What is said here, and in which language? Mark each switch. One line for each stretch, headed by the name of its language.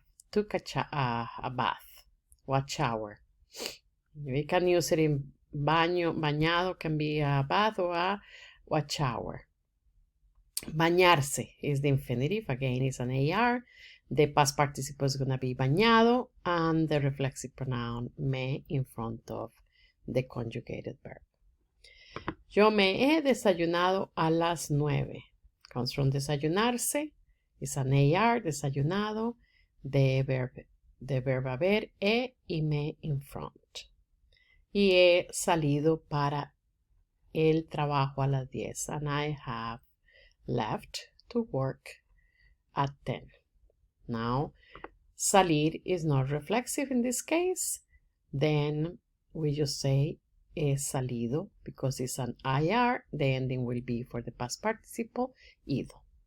English: Took a bath or a shower. We can use it in baño, bañado can be a bath or a shower. Bañarse is the infinitive. Again, it's an AR. The past participle is going to be bañado, and the reflexive pronoun me in front of the conjugated verb.
Spanish: Yo me he desayunado a las 9. Comes from desayunarse.
English: It's an AR, desayunado. The verb haber, he y me in front.
Spanish: Y he salido para el trabajo a las 10.
English: And I have left to work at 10. Now, salir is not reflexive in this case. Then we just say he salido because it's an IR. The ending will be for the past participle, ido.